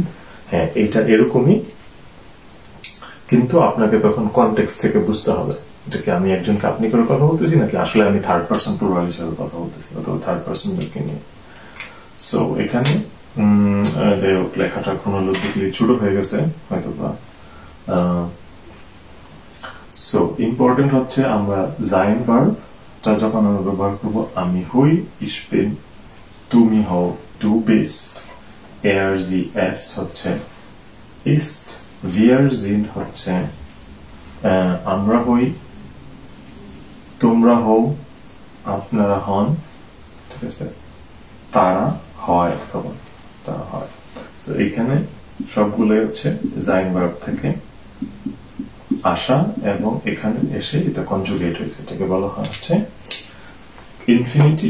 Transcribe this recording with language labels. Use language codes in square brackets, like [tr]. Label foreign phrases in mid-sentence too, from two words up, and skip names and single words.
[bn] হ্যাঁ, এটা এরকমই, কিন্তু আপনাকে তখন কনটেক্সট থেকে বুঝতে হবে এটা কি আমি একজনকে আপনি করে কথা বলতেছি নাকি আসলে আমি [en] third person plural [bn] হিসেবে কথা বলতেছি অথবা [en] third personদেরকে [bn] নিয়ে। সো এখানে যাই হোক, লেখাটা ক্রোনোলজিক্যালি ছোট হয়ে গেছে হয়তো বা। সো ইম্পর্টেন্ট হচ্ছে আমরা জাইন ভার্বটা যখন আমরা ব্যবহার করবো, আমি হই, [de] ich bin, [bn] তুমি হও, [de] du bist, er sie es [bn] হচ্ছে [de] ist, wir sind [bn] হচ্ছে আমরা হই, তোমরা হও, আপনারা হন, ঠিক আছে, তারা হয় অথবা তারা হয়। তো এখানে সবগুলোই হচ্ছে জাইন ভার্ব থেকে আসা এবং এখানে এসে এটা কনজুগেট হয়েছে, এটাকে বলা হয় হচ্ছে ইনফিনিটিভ।